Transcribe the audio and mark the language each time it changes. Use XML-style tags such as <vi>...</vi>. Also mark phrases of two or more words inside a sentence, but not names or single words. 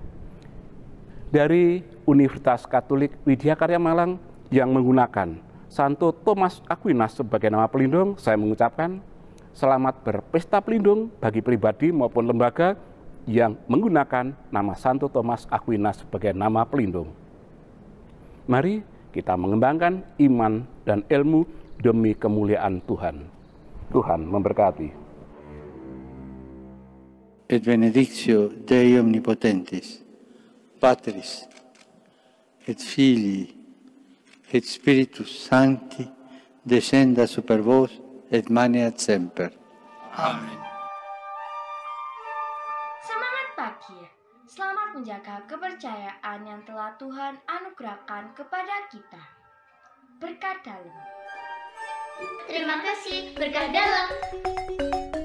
<id>Dari Universitas Katolik Widya Karya Malang yang menggunakan Santo Thomas Aquinas sebagai nama pelindung, saya mengucapkan selamat berpesta pelindung bagi pribadi maupun lembaga yang menggunakan nama Santo Thomas Aquinas sebagai nama pelindung. Mari kita mengembangkan iman dan ilmu demi kemuliaan Tuhan. Tuhan memberkati.</id> <la>Et benedictio Dei omnipotentis, Patris, et Filii, et Spiritus Sancti, descenda super vos et maneat semper. Amen.</la> <id>Semangat pagi. Selamat menjaga kepercayaan yang telah Tuhan anugerahkan kepada kita. Berkat dalam. Terima kasih, berkah dalam.</id>